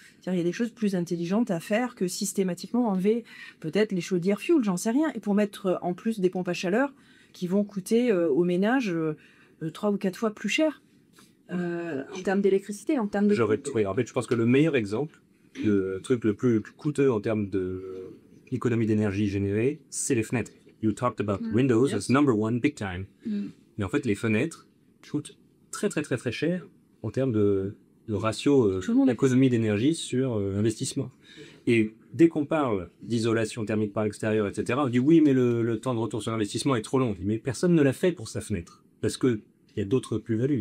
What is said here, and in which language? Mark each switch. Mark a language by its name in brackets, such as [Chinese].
[French] Il y a des choses plus intelligentes à faire que systématiquement enlever peut-être les chaudières fuel, j'en sais rien, et pour mettre en plus des pompes à chaleur qui vont coûter au ménage 3 ou 4 fois plus cher en termes d'électricité, en termes de... Oui, en fait, je pense que le meilleur exemple, le truc le plus coûteux en termes d'économie d'énergie générée, c'est les fenêtres. [English] You talked about windows as number one big time. [French] Mais en fait, les fenêtres coûtent très très très très cher en termes de ratio d'économie d'énergie sur investissement. Et dès qu'on parle d'isolation thermique par l'extérieur, etc., on dit oui, mais le temps de retour sur investissement est trop long. Mais personne ne l'a fait pour sa fenêtre. Parce qu'il y a d'autres plus-values.